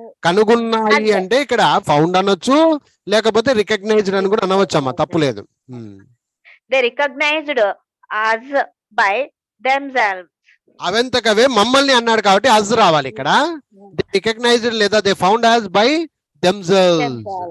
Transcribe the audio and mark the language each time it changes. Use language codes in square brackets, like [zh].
[te] కనుగొన్నాయి అంటే ఇక్కడ ఫౌండ్ అనొచ్చు, లేకపోతే రికగ్నైజ్డ్ అని కూడా అనవచ్చమ్మా, తప్పులేదు. [en] They recognized us by themselves. [te] అవంతకవే మమ్మల్ని అన్నాడు కాబట్టి అజ్ రావాలి ఇక్కడ. [en] they recognised [te] లేదా [en] They found us by themselves.